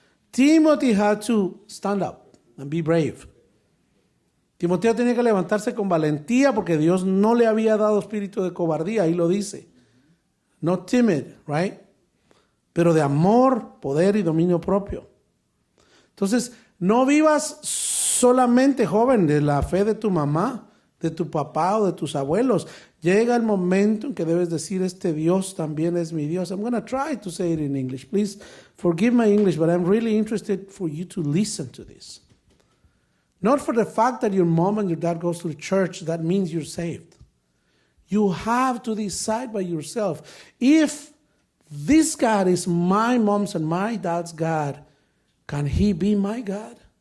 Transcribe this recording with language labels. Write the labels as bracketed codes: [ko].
[en] Timothy had to stand up and be brave. [es] Timoteo tenía que levantarse con valentía porque Dios no le había dado espíritu de cobardía, ahí lo dice. [en] Not timid, right? [es] Pero de amor, poder y dominio propio. Entonces, no vivas solamente, joven, de la fe de tu mamá, de tu papá o de tus abuelos. Llega el momento en que debes decir, este Dios también es mi Dios. [en] I'm going to try to say it in English. Please forgive my English, but I'm really interested for you to listen to this. Not for the fact that your mom and your dad goes to church, that means you're saved. You have to decide by yourself. If this God is my mom's and my dad's God, can he be my God?